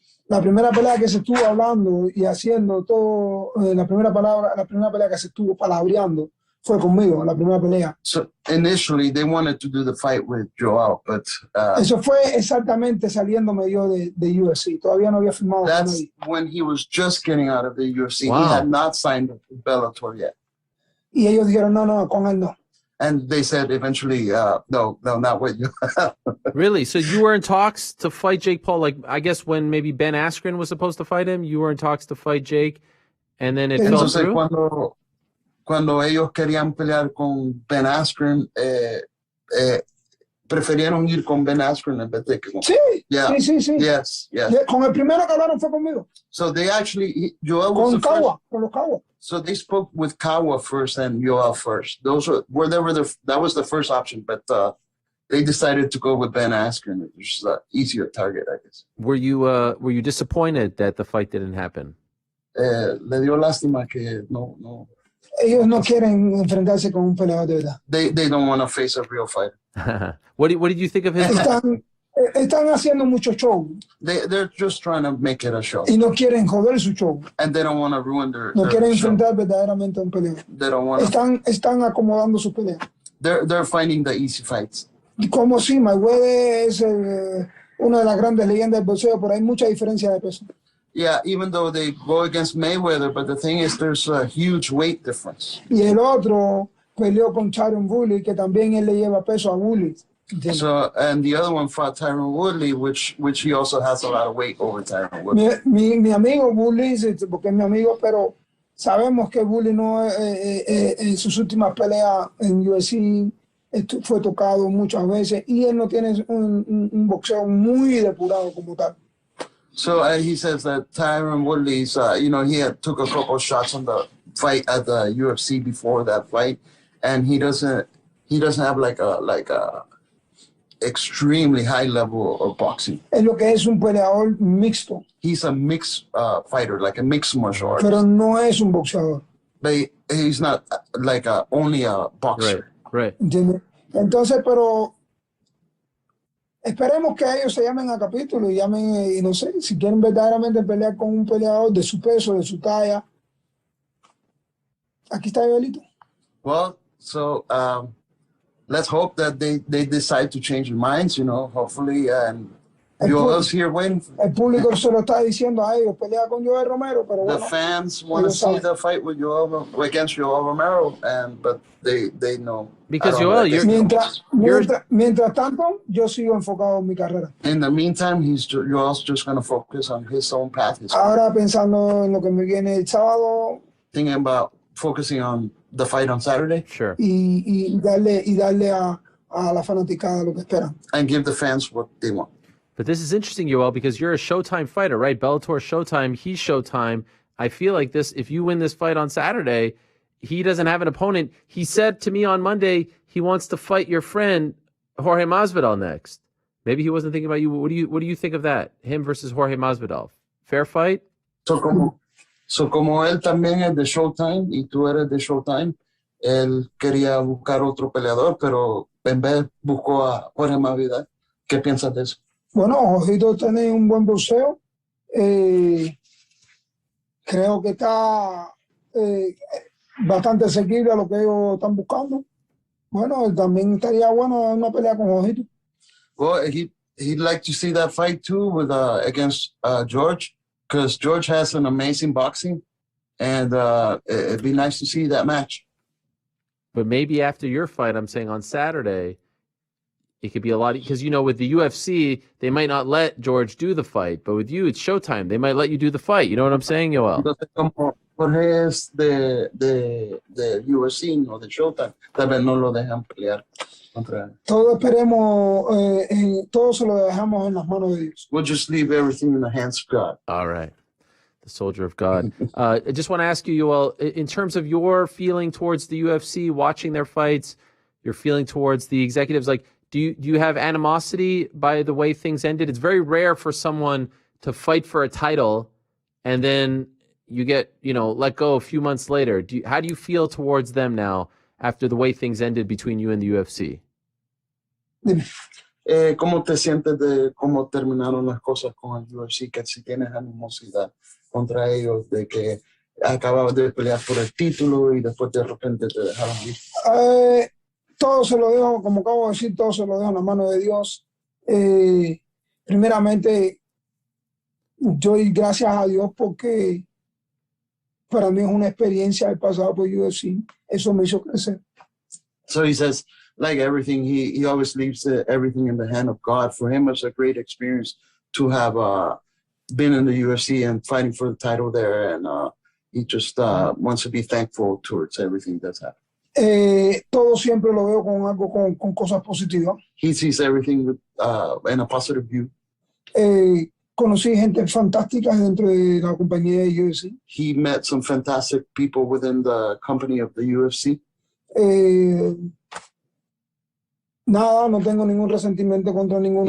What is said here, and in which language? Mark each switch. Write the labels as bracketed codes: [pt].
[es] La primera pelea que se estuvo hablando y haciendo todo, la primera pelea que se estuvo palabreando fue conmigo, la primera pelea. [en] So initially they wanted to do the fight with Joel, but [es] eso fue exactamente saliéndome yo de UFC. Todavía no había firmado con [en] that's [es] nadie. [en] when he was just getting out of the UFC. Wow. He had not signed with Bellator yet. [es] Y ellos dijeron, no, con él no. [en] And they said eventually, no, not with you. Really? So you were in talks to fight Jake Paul? Like, I guess when maybe Ben Askren was supposed to fight him, you were in talks to fight Jake, and then it fell [es] Entonces, [en] through? [es] cuando ellos querían pelear con Ben Askren, prefirieron ir con Ben Askren en vez de que con... Sí, [en] Yeah. [es] sí. [en] Yes. [es] Con el primero que hablaron fue conmigo. [en] So they actually, Joel was [es] Con [en] the first. [es] Kawa, con los Kawa. [en] So they spoke with Kawa first and Yoel first. That was the first option, but they decided to go with Ben Askren, which is an easier target, I guess. Were you disappointed that the fight didn't happen? [es] Le dio lástima que no. Ellos no quieren enfrentarse con un peleador de verdad. [en] They don't want to face a real fighter. What did you think of his? [es] Están haciendo mucho show [en] They're just trying to make it a show, [es] y no quieren joder su show. [en] and they don't want to ruin their [es] Quieren [en] show. [es] enfrentar verdaderamente a un peleador. [en] They don't want to. [es] Están acomodando su pelea. [en] They're finding the easy fights. [es] Como si Mayweather es una de las grandes leyendas del boxeo, pero hay mucha diferencia de peso. [en] Yeah, even though they go against Mayweather, but the thing is, there's a huge weight difference. [es] Y el otro peleó con Tyron Woodley, que también él le lleva peso a Woodley. [en] So, and the other one fought Tyron Woodley, which he also has a lot of weight over Tyron Woodley. [es] Mi amigo Woodley, porque es mi amigo, pero sabemos que Woodley no en sus últimas peleas en UFC fue tocado muchas veces y él no tiene un boxeo muy depurado como tal. [en] So he says that Tyron Woodley's, he took a couple shots on the fight at the UFC before that fight, and he doesn't have like a extremely high level of boxing. [es] Es lo que es un peleador mixto. [en] He's a mixed fighter, like a mixed martial artist. [es] Pero no es un boxeador. [en] But he's not like only a boxer. Right. [es] ¿Entiendes? Entonces, pero esperemos que ellos se llamen a capítulo y llamen, y no sé, si quieren verdaderamente pelear con un peleador de su peso, de su talla. Aquí está Yoelito. [en] Well, so let's hope that they decide to change their minds, hopefully, and Yoel's here waiting for [es] El público se lo está diciendo a ellos, pelea con Yoel Romero, pero [en] the [es] bueno. [en] fans want to see the fight with against Yoel Romero, but they know. Because I don't know, Yoel, [es] Mientras tanto, yo sigo enfocado en mi carrera. [en] in the meantime, Yoel's just going to focus on his own path. [es] Ahora pensando en lo que me viene el sábado [en] Thinking about focusing on the fight on Saturday sure. [es] y darle a la fanaticada lo que esperan. [en] and give the fans what they want. But this is interesting, Yoel, because you're a Showtime fighter, right? Bellator Showtime, he's Showtime. I feel like this, if you win this fight on Saturday, he doesn't have an opponent. He said to me on Monday he wants to fight your friend Jorge Masvidal next. Maybe he wasn't thinking about you. What do you think of that? Him versus Jorge Masvidal. Fair fight? So [es] So como él también es de Showtime y tú eres de Showtime, él quería buscar otro peleador, pero en vez buscó a Jorge Masvidal. ¿Qué piensas de eso? Bueno, Jojito tiene un buen boxeo. Creo que está bastante asequible a lo que ellos están buscando. Bueno, también estaría bueno una pelea con Jojito. [en] Well, he'd like to see that fight too with against George, because George has an amazing boxing, and it'd be nice to see that match. But maybe after your fight, I'm saying on Saturday, it could be a lot, because, you know, with the UFC, they might not let George do the fight, but with you, it's Showtime. They might let you do the fight. You know what I'm saying, Yoel? [es] Entonces, como Jorge es de UFC, no de Showtime, tal vez no lo dejan pelear contra él. Todo esperemos, todo se lo dejamos en las manos de Dios. [en] We'll just leave everything in the hands of God. All right. The soldier of God. I just want to ask you, Yoel, in terms of your feeling towards the UFC, watching their fights, your feeling towards the executives, like, do you have animosity by the way things ended? It's very rare for someone to fight for a title and then you get, let go a few months later. How do you feel towards them now after the way things ended between you and the UFC? [es] ¿Cómo te sientes de cómo terminaron las cosas con el UFC? Que si tienes animosidad contra ellos, de que acababas de pelear por el título y después de repente te dejaron ir. Todo se lo dejo, como acabo de decir, todo se lo dejo en la mano de Dios. Primeramente, yo doy gracias a Dios porque para mí es una experiencia haber pasado por UFC. Eso me hizo crecer. [en] So he says, like everything, he always leaves everything in the hand of God. For him, it's a great experience to have been in the UFC and fighting for the title there. And he just wants to be thankful towards everything that's happened. [es] Todo siempre lo veo con algo, con cosas positivas. [en] He sees everything with, in a positive view. [es] Conocí gente fantástica dentro de la compañía de UFC. [en] He met some fantastic people within the company of the UFC. [es] Nada, no tengo ningún resentimiento contra ninguno